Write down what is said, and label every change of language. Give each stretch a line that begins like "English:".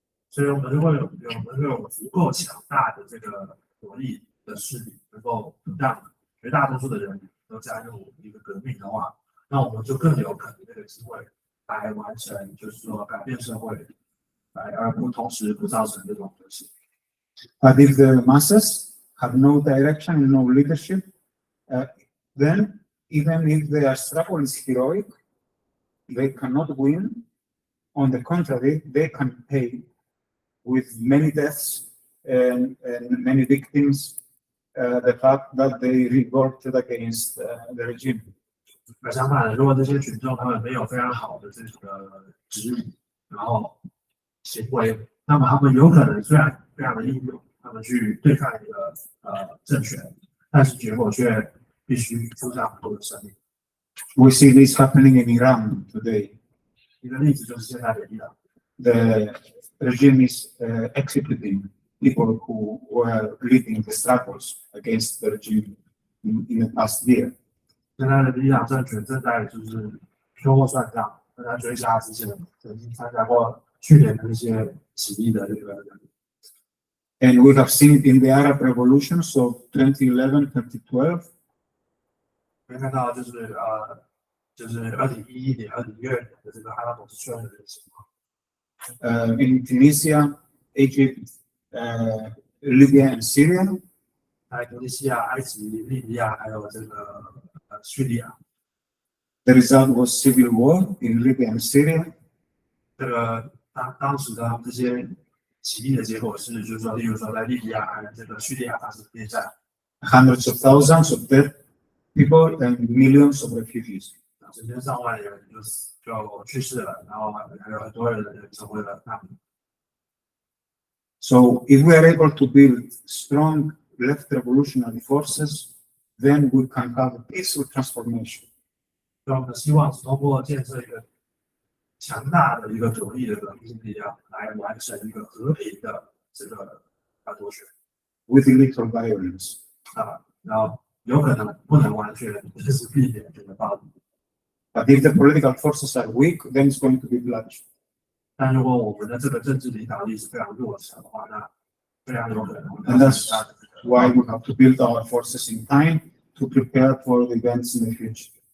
Chinese: 所以我们如果有足够强大的这个国力的势力，能够让绝大多数的人都加入一个革命的话，那我们就更有可能这个机会来完成，就是说改变社会，而不同时不造成这种流血。
English: But if the masses have no direction and no leadership, then even if their struggle is heroic, they cannot win. On the contrary, they can pay with many deaths and many victims the fact that they revolted against the regime.
Chinese: 相反的，如果这些群众他们没有非常好的这个指引，然后行为，那么他们有可能虽然非常的英勇，他们去对抗一个政权，但是结果却必须付上很多的生命。
English: We see this happening in Iran today.
Chinese: 一个例子就是现在的伊朗。
English: The regime is executing people who were leading the struggles against the regime in the past year.
Chinese: 现在的伊朗政权正在就是秋后算账，正在追杀之前曾经参加过去年的一些起义的这个人。
English: And we have seen it in the Arab revolutions of 2011, 2012.
Chinese: 可以看到就是2011年、2012年的这个阿拉伯之春的情况。
English: In Tunisia, Egypt, Libya and Syria.
Chinese: 还有突尼西亚、埃及、利比亚，还有这个叙利亚。
English: The result was civil war in Libya and Syria.
Chinese: 这个当时的这些起义的结果是，就是说，例如说在利比亚还有这个叙利亚发生内战，
English: Hundreds of thousands of dead people and millions of refugees.
Chinese: 成千上万人就去世了，然后还有很多人成为了难民。
English: So if we are able to build strong left revolutionary forces, then we can have a peaceful transformation.
Chinese: 所以我们希望是通过建设一个强大的一个左翼的革命力量，来完成一个和平的这个夺选
English: with little violence.
Chinese: 然后有可能不能完全就是避免这个暴力。
English: But if the political forces are weak, then it's going to be bloodshed.
Chinese: 但如果我们的这个政治领导力是非常弱小的话，那非常有可能会
English: And that's why we have to build our forces in time to prepare for the events in the future.